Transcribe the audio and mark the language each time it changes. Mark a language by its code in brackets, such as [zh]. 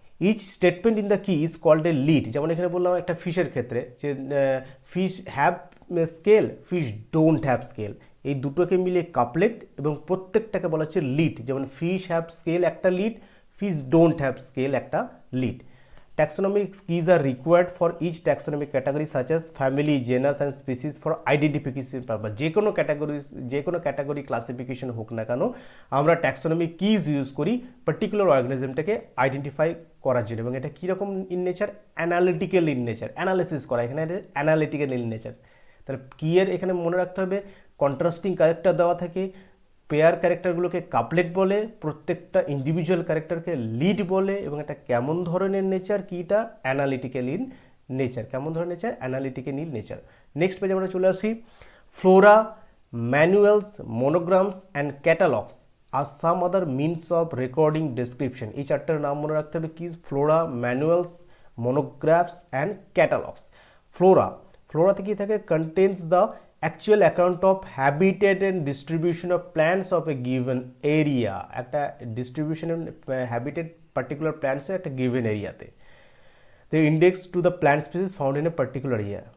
[en] Each statement in the key is called a lead. [bn] যেমন এখানে বললাম একটা ফিশের ক্ষেত্রে যে fish have scale, fish don't have scale, এই দুটোকে মিলিয়ে কাপলেট এবং প্রত্যেকটাকে বলা হচ্ছে লিড। যেমন ফিশ হ্যাভ স্কেল একটা lead, fish don't have scale একটা lead. [en] Taxonomic keys are required for each taxonomic category such as family, genus and species for identification purpose. [bn] যে কোনো ক্যাটাগরি ক্লাসিফিকেশন হোক না কেন, আমরা ট্যাক্সোনমিক কিজ ইউজ করি particular অর্গানিজমটাকে identify করার জন্য। এবং এটা কীরকম in nature? Analytical in nature, analysis করা, এখানে অ্যানালিটিক্যাল ইন নেচার। তাহলে কিয়ের এখানে মনে রাখতে হবে কন্ট্রাস্টিং ক্যারেক্টার দেওয়া থাকে, পেয়ার ক্যারেক্টারগুলোকে কাপলেট বলে, প্রত্যেকটা ইন্ডিভিজুয়াল ক্যারেক্টারকে লিড বলে, এবং এটা কেমন ধরনের নেচার, কিটা অ্যানালিটিক্যাল ইন নেচার, কেমন ধরনের nature, analytical in nature. Next পেজে আমরা চলে আসি। [en] Flora, manuals, monographs and catalogues আর some other means of recording description. [bn] এই চারটার নাম মনে রাখতে হবে কি? Flora, manuals, মনোগ্রাফস and catalogues. ফ্লোরাতে কি থাকে? [en] Contains the actual account of habitat and distribution of plants of a given area. [bn] একটা ডিস্ট্রিবিউশন হ্যাবিটেট পার্টিকুলার প্ল্যান্টসের একটা গিভেন এরিয়াতে। [en] The index to the plant species found in a particular area.